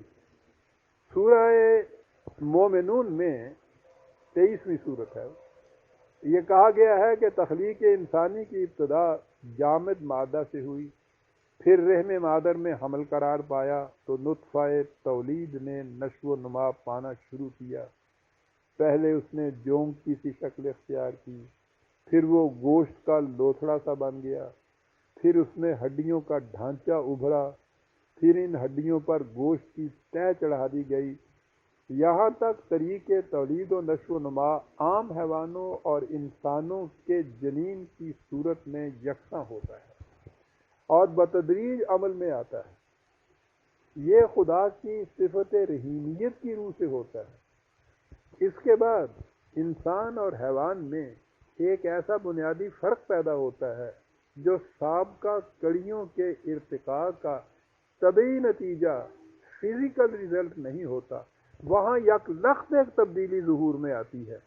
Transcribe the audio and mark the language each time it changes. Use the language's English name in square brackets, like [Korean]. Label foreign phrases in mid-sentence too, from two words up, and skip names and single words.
[Urdu] سورہ مومنون میں 23ویں سورت ہے، یہ کہا گیا ہے کہ تخلیق انسانی کی ابتدا جامد مادہ سے ہوئی، پھر رحم مادر میں حمل قرار پایا تو نطفہ تولید نے نشو و نما پانا شروع کیا۔ پہلے اس نے جونک کی سی شکل اختیار کی، پھر وہ گوشت کا لوتھڑا سا بن گیا، پھر اس میں ہڈیوں کا ڈھانچہ ابھرا، پھر ان ہڈیوں پر گوشت کی تہ چڑھا دی گئی، یہاں تک طریق تولید و نشو و نما عام حیوانوں اور انسانوں کے جنین کی صورت میں یکساں ہوتا ہے اور بتدریج عمل میں آتا ہے۔ یہ خدا کی صفت رحیمیت کی روح سے ہوتا ہے۔ اس کے بعد انسان اور حیوان میں ایک ایسا بنیادی فرق پیدا ہوتا ہے جو سابقہ کڑیوں کے ارتقاء کا طبعی نتیجہ [English] physical result [Urdu] نہیں ہوتا، وہاں یک لخت ایک تبدیلی ظہور میں آتی ہے۔